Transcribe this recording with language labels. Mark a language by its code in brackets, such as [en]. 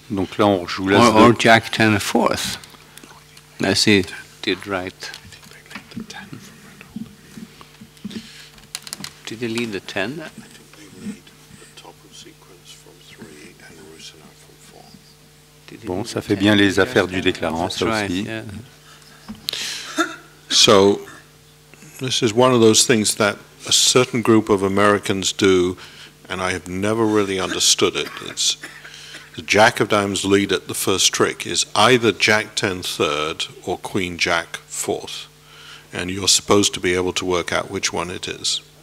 [fr] Donc là, on rejoue l'as [en] Or Jack 10 fourth. As he did right. Did he lead the 10? I think they lead the top of sequence from 3 and Rusina from 4. [fr] Bon, ça fait bien les affaires du déclarant, ça aussi. [en] Yeah. So this is one of those things that a certain group of Americans do, and I have never really understood it. It's the Jack of Diamonds lead at the first trick is either Jack 10 third or Queen Jack fourth, and you're supposed to be able to work out which one it is.